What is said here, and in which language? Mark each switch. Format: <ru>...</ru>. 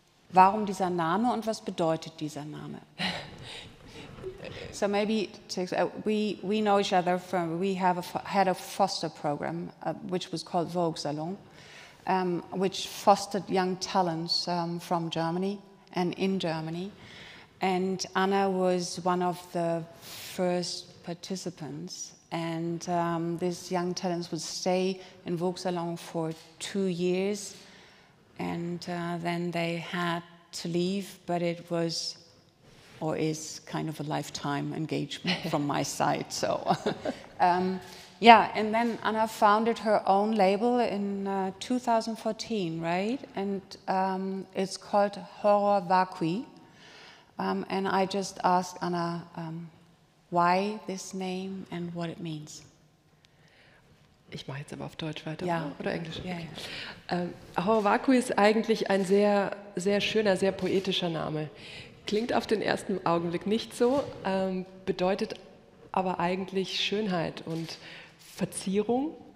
<de>Warum dieser Name und was bedeutet dieser Name?</de> <en>So maybe we know each other from, we have had a foster program which was called Vogue Salon, which fostered young talents from Germany and in Germany. And Anna was one of the first participants. And these young talents would stay in Vogue Salon for 2 years. And then they had to leave, but it was or is kind of a lifetime engagement from my side. So, yeah, and then Anna founded her own label in 2014, right? And it's called Horror Vacui. And I just asked Anna why this name and what it means.</en> <de>Ich mache jetzt aber auf Deutsch weiter, Ja. Oder Englisch? Ja, Okay. Horror Vacui ist eigentlich ein sehr, sehr schöner, sehr poetischer Name. Klingt auf den ersten Augenblick nicht so, bedeutet aber eigentlich Schönheit und Verzierung.</de>